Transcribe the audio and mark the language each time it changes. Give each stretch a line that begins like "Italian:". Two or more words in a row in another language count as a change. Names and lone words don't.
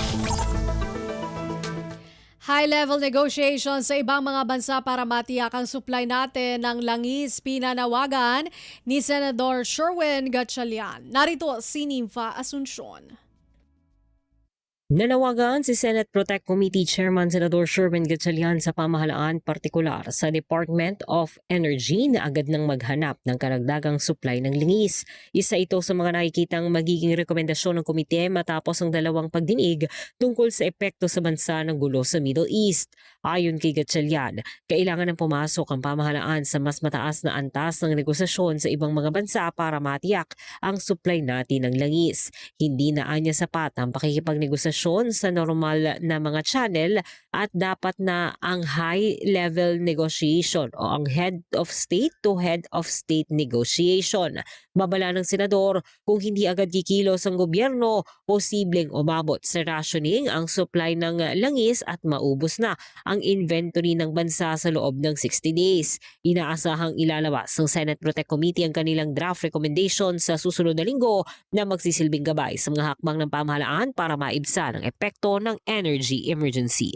English: High-level negotiations
Filipino: sa ibang mga bansa para matiyak ang supply natin ng langis pinanawagan ni Senador Sherwin Gatchalian. Narito si Nympha Asuncion. Nanawagan si Senate Protect Committee Chairman Senador Sherwin Gatchalian sa pamahalaan, partikular sa Department of Energy na agad nang maghanap ng karagdagang supply ng lingis. Isa ito sa mga nakikitang magiging rekomendasyon ng komite matapos ang dalawang pagdinig tungkol sa epekto sa bansa ng gulo sa Middle East. Ayon kay Gatchalian, kailangan ng pumasok ang pamahalaan sa mas mataas na antas ng negosasyon sa ibang mga bansa para matiyak ang supply natin ng langis. Hindi na anya sapat ang pakikipagnegosasyon sa normal na mga channel at dapat na ang
English: high-level negotiation
Filipino: o ang
English: head of state to head of state negotiation.
Filipino: Babala ng senador, kung hindi agad kikilos ang gobyerno, posibleng umabot sa rationing ang supply ng langis at maubos na ang inventory ng bansa sa loob ng
English: 60 days.
Filipino: Inaasahang ilalabas ng Senate Protect Committee ang kanilang
English: draft recommendation
Filipino: sa susunod na linggo na magsisilbing gabay sa mga hakbang ng pamahalaan para maibsan ang epekto ng
English: energy emergency.